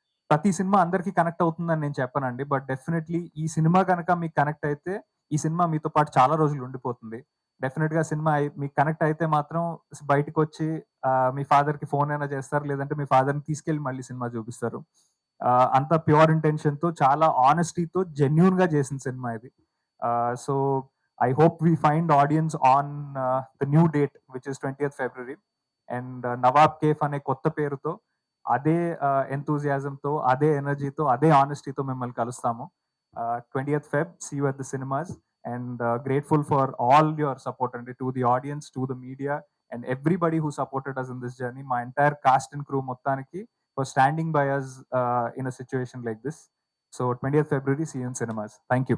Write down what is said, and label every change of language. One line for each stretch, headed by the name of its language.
Telugu: ప్రతి సినిమా అందరికీ కనెక్ట్ అవుతుందని నేను చెప్పనండి. బట్ డెఫినెట్లీ ఈ సినిమా కనుక మీకు కనెక్ట్ అయితే ఈ సినిమా మీతో పాటు చాలా రోజులు ఉండిపోతుంది. డెఫినెట్ గా సినిమా మీకు కనెక్ట్ అయితే మాత్రం బయటకు వచ్చి మీ ఫాదర్ కి ఫోన్ అయినా చేస్తారు, లేదంటే మీ ఫాదర్ ని తీసుకెళ్లి మళ్ళీ సినిమా చూపిస్తారు. అంత ప్యూర్ ఇంటెన్షన్ తో, చాలా ఆనెస్టీతో, జెన్యూన్ గా చేసిన సినిమా ఇది.
English: So I hope we find audience on the new date, which is 20th February.
Telugu: And Nawab cafe అనే కొత్త పేరుతో అదే ఎంతూజియాజంతో అదే ఎనర్జీతో అదే ఆనెస్టీతో మిమ్మల్ని కలుస్తాము.
English: 20th Feb, see you at the cinemas. And grateful for all your support and to the audience, to the media, and everybody who supported us in this journey. My entire cast and crew
Telugu: మొత్తానికి
English: for standing by us in a situation like this. So 20th February, see you in cinemas. Thank you.